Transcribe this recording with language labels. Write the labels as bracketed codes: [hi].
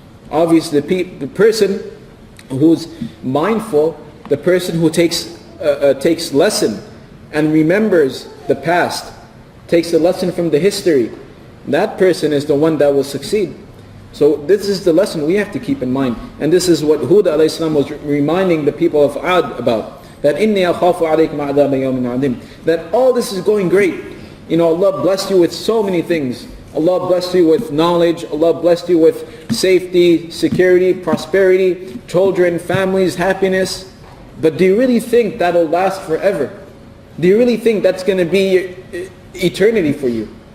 [en] Obviously, the person who's mindful, the person who takes lesson and remembers the past, takes a lesson from the history, that person is the one that will succeed. So this is the lesson we have to keep in mind. And this is what Hud alayhi salam was reminding the people of Ad about. [ar] That إِنِّي أَخَافُ عَلَيْكُمْ عَذَابَ يَوْمٍ عَظِيمٍ. [en] That all this is going great. Allah blessed you with so many things. Allah blessed you with knowledge. Allah blessed you with safety, security, prosperity, children, families, happiness. But do you really think that'll last forever? Do you really think that's going to be eternity for you?